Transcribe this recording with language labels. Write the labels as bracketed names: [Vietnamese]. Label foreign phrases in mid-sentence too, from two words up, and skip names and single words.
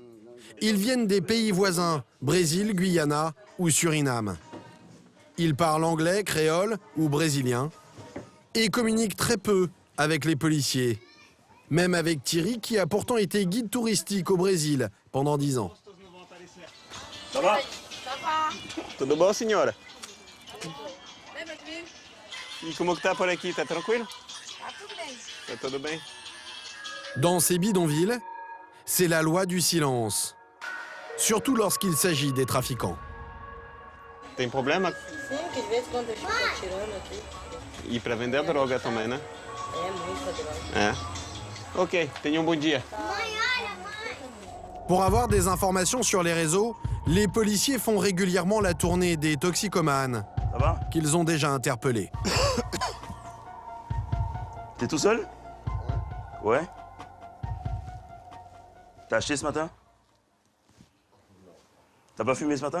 [French] Ils viennent des pays voisins, Brésil, Guyana ou Suriname. Ils parlent anglais, créole ou brésilien et communiquent très peu avec les policiers. Même avec Thierry, qui a pourtant été guide touristique au Brésil pendant 10 ans. Ça va? [Portuguese] Tudo bom, senhora? E como que tá por aqui? Tá tranquilo? Tá tudo bem. [French] Dans ces bidonvilles, c'est la loi du silence. Surtout lorsqu'il s'agit des trafiquants. [Portuguese] Tem problema? Sim, que de vez em quando eu fico tirando aqui. E pra vender droga também, né? É muita droga. É. Ok, tenha bom dia. [French] Pour avoir des informations sur les réseaux, les policiers font régulièrement la tournée des toxicomanes Ça va? qu'ils ont déjà interpellés. T'es tout seul? Ouais. T'as acheté ce matin? T'as pas fumé ce matin?